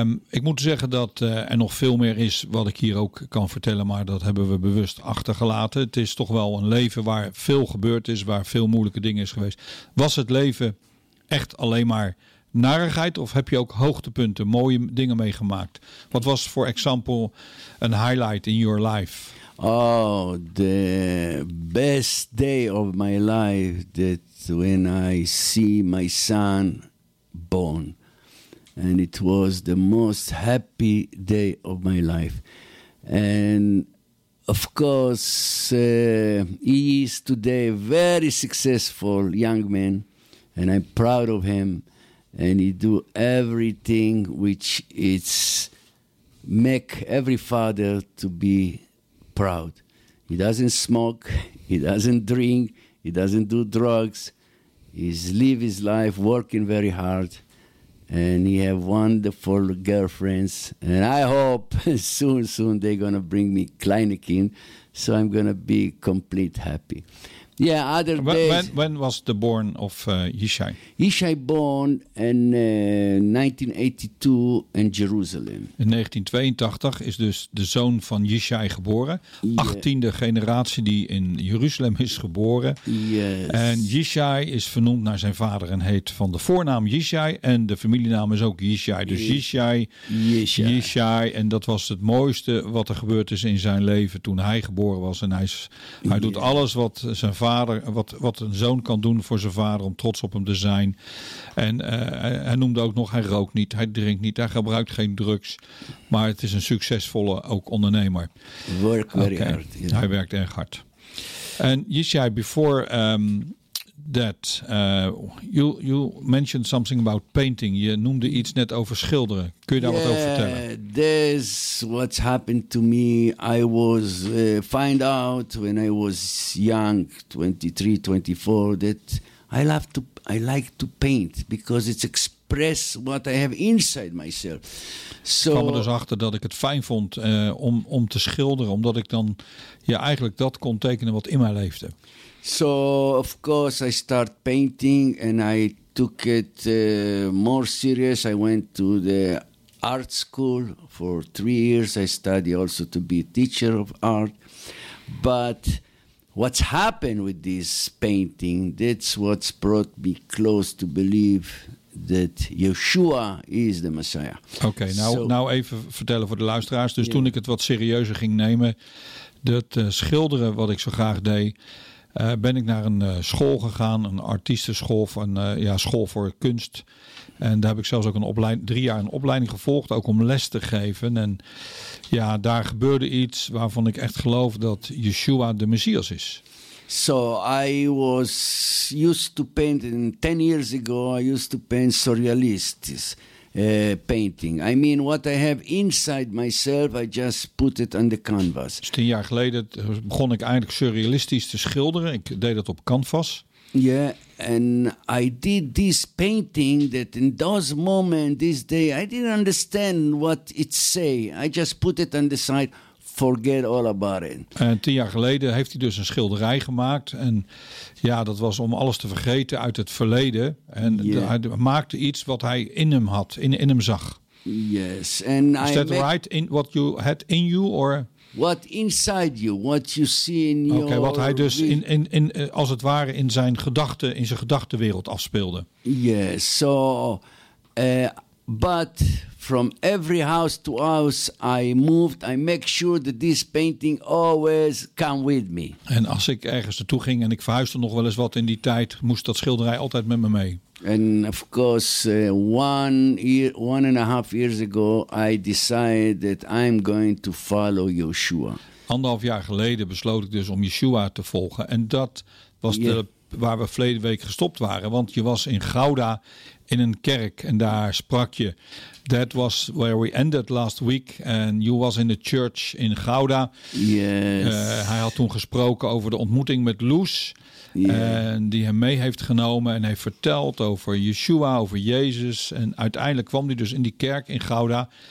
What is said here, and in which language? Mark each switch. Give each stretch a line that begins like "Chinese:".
Dutch: Ik moet zeggen dat er nog veel meer is wat ik hier ook kan vertellen, maar dat hebben we bewust achtergelaten. Het is toch wel een leven waar veel gebeurd is, waar veel moeilijke dingen is geweest. Was het leven echt alleen maar narigheid of heb je ook hoogtepunten, mooie dingen meegemaakt? Wat was voor example een highlight in your life?
English: Oh, the best day of my life, that when I see my son born. And it was the most happy day of my life. And of course, he is today a very successful young man, and I'm proud of him. And he do everything which it's make every father to be proud. He doesn't smoke, he doesn't drink, he doesn't do drugs. He's live his life working very hard, and he have wonderful girlfriends. And I hope soon they're gonna bring me Kleinekin, so I'm gonna be complete happy. Yeah, other days. When was the born of Yishai? Yishai born in 1982 in Jerusalem.
Dutch: In 1982 is dus de zoon van Yishai geboren. 18e generatie die in Jeruzalem is geboren. Yes. En Yishai is vernoemd naar zijn vader en heet van de voornaam Yishai. En de familienaam is ook Yishai. Dus Yishai. En dat was het mooiste wat er gebeurd is in zijn leven toen hij geboren was. En hij doet alles wat zijn vader, wat een zoon kan doen voor zijn vader, om trots op hem te zijn. En hij noemde ook nog, hij rookt niet, hij drinkt niet, hij gebruikt geen drugs. Maar het is een succesvolle ook ondernemer.
English: Work very hard. Yeah.
Dutch: Hij werkt erg hard.
English: En Yishai, before that, you mentioned something about painting.
Dutch: Je noemde iets net over schilderen. Kun je daar wat over vertellen?
English: This what's happened to me. I was find out when I was young, 23, 24, that I like to paint because it's express what I have inside myself. So,
Dutch: ik kwam er dus achter dat ik het fijn vond om te schilderen, omdat ik dan eigenlijk dat kon tekenen wat in mij leefde.
English: So, of course, I start painting and I took it more serious. I went to the art school for 3 years. I study also to be a teacher of art. But what's happened with this painting, that's what's brought me close to believe that Yeshua is the Messiah.
Dutch: Okay, now even vertellen voor de luisteraars. Dus toen ik het wat serieuzer ging nemen, dat schilderen wat ik zo graag deed, ben ik naar een school gegaan, een artiestenschool, school voor kunst. En daar heb ik zelfs ook drie jaar een opleiding gevolgd, ook om les te geven. En daar gebeurde iets waarvan ik echt geloof dat Yeshua de Messias is.
English: So I was used to paint, and 10 years ago I used to paint surrealists. Painting. I mean, what I have inside myself, I just put it on the canvas.
Dutch: Dus 10 jaar geleden begon ik eigenlijk surrealistisch te schilderen. Ik deed dat op canvas.
English: Yeah, and I did this painting that in those moment, this day, I didn't understand what it say. I just put it on the side, forget all about it.
Dutch: En 10 jaar geleden heeft hij dus een schilderij gemaakt. En dat was om alles te vergeten uit het verleden. En hij maakte iets wat hij in hem had, in hem zag. Yes. And
English: is that right? In what you had in you or? What inside you, what you see in your...
Dutch: Oké, wat hij dus in als het ware in zijn gedachten, in zijn gedachtenwereld afspeelde. Yes, so...
English: But from every house to house I moved, I make sure that this painting always come with me.
Dutch: En als ik ergens naartoe ging en ik verhuisde nog wel eens wat in die tijd, moest dat schilderij altijd met me mee.
English: And of course, one and a half years ago, I decided that I'm going to follow Yeshua.
Dutch: 1,5 jaar geleden besloot ik dus om Yeshua te volgen. En dat was waar we verleden week gestopt waren. Want je was in Gouda in een kerk en daar sprak je.
English: That was where we ended last week. And you was in the church in Gouda. Yes.
Dutch: Hij had toen gesproken over de ontmoeting met Loes. En die hem mee heeft genomen en heeft verteld over Yeshua, over Jezus. En uiteindelijk kwam hij dus in die kerk in Gouda.